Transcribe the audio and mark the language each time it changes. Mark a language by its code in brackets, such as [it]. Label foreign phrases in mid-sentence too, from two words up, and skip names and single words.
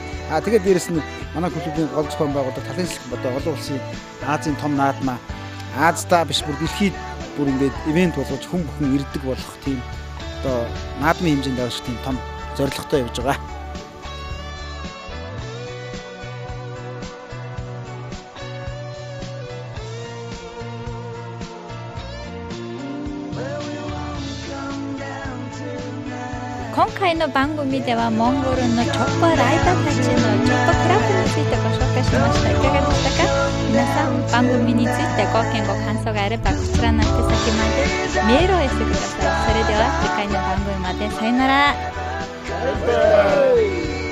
[mn] Тэгээд дээрэс нь манай клубийн гол зохион байгуулалт талын хэсэг одоо олон улсын Азийн том наадмаа Аздаа биш бүр дэлхийд бүр ингээд ивент болгож хүн бүхэн ирдэг болох тийм одоо наадмын хэмжээнд авах тийм том зорилготой явж байгаа. [ja] Конкай の番組ではモンゴルのチョッパーライターたちのチョッパークラブについてご紹介しました。いかがでしたか。皆さん番組についてご見ご感想があればこちらの宛先までメールを寄せてください。それでは次回の番組までさよなら。